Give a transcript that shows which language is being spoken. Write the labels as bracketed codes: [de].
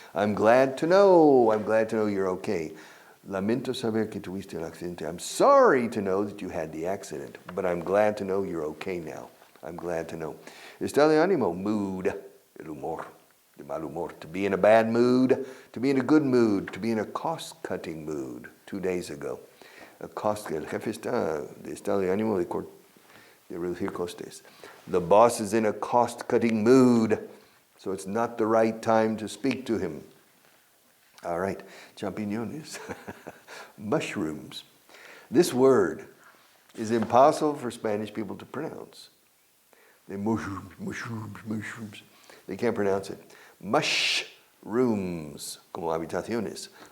[en] I'm glad to know you're okay. [es] Lamento saber que tuviste el accidente. [en] I'm sorry to know that you had the accident, but I'm glad to know you're okay now. I'm glad to know. [es] Estado de ánimo, mood, el humor, de mal humor. [en] To be in a bad mood, to be in a good mood, to be in a cost-cutting mood. 2 days ago. [es] El jefe está de estado de ánimo de reducir costes. [en] The boss is in a cost-cutting mood, so it's not the right time to speak to him. All right, champiñones, mushrooms. This word is impossible for Spanish people to pronounce. Mushrooms. They can't pronounce it. [es] Mushrooms, como habitaciones.